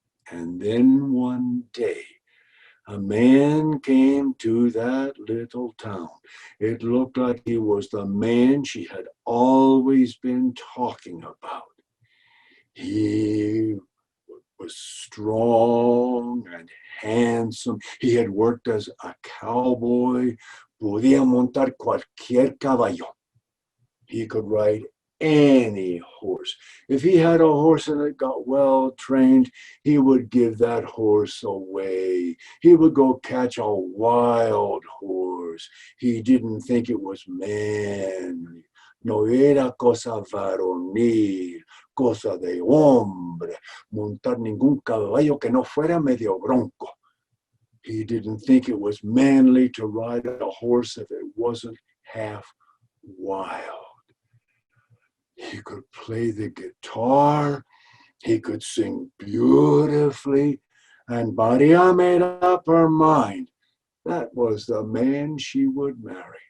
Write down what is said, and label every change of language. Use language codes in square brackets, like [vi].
[en] And then one day, a man came to that little town. It looked like he was the man she had always been talking about. He was strong and handsome. He had worked as a cowboy. [es] Podía montar cualquier caballo. [en] He could ride any horse. If he had a horse and it got well trained, he would give that horse away. He would go catch a wild horse. He didn't think it was manly. [es] No era cosa varonil, cosa de hombre, montar ningún caballo que no fuera medio bronco. [en] He didn't think it was manly to ride a horse if it wasn't half wild. He could play the guitar, he could sing beautifully, and Maria made up her mind that was the man she would marry.